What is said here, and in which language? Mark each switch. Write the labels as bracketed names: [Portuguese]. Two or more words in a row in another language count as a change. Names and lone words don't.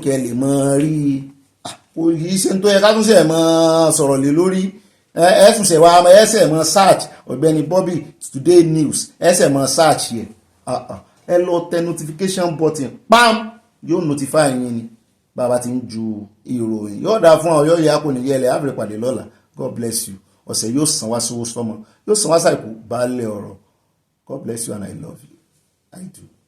[Yoruba] kẹ́ ẹ lè mọ rí kì í ṣe ń tó yẹ ká tún ṣe mọ sọ̀rọ̀ lé lórí ẹ̀sùn wa ẹsẹ̀ mọ search Ọ̀gbẹ́ni Bobby Today News ẹsẹ̀ mọ search yẹ ẹ lọ tẹ [English] notification button [Yoruba] pam yóò notify yín ni bàbá ti ń ju ìròyìn yóò dáa fún ọ yóò yẹ kò ní yẹlẹ àfẹrẹ pàdé lọ́la [English] God bless you [Yoruba] ọ̀sẹ̀ yóò san wá sówó sọmọ yóò san wá sàìkú baálé ọ̀rọ̀ [English] God bless you and I love you I do.